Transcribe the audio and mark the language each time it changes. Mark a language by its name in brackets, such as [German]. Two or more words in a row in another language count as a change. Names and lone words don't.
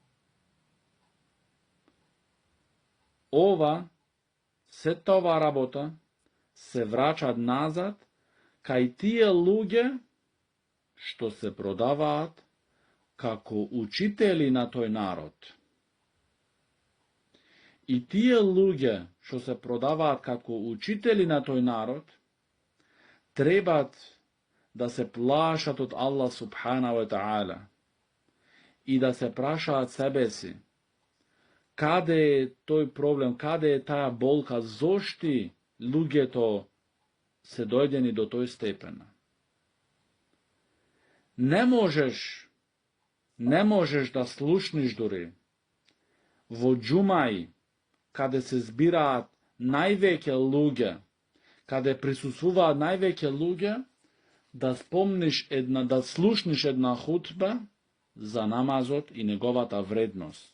[Macedonian] Сета ова работа се врачат назад кај тие луѓе што се продаваат како учители на тој народ. И тие луѓе што се продаваат како учители на тој народ требат да се плашат од Аллах [Arabic] سبحانه وتعالى [Macedonian] и да се прашаат себе си каде е тој проблем, каде е таа болка, зошто луѓето се дојдени до тој степен. Не можеш да слушниш дури во џумаи, каде се збираат највеќе луѓе, каде присуствуваат највеќе луѓе, да слушниш една хутба за намазот и неговата вредност.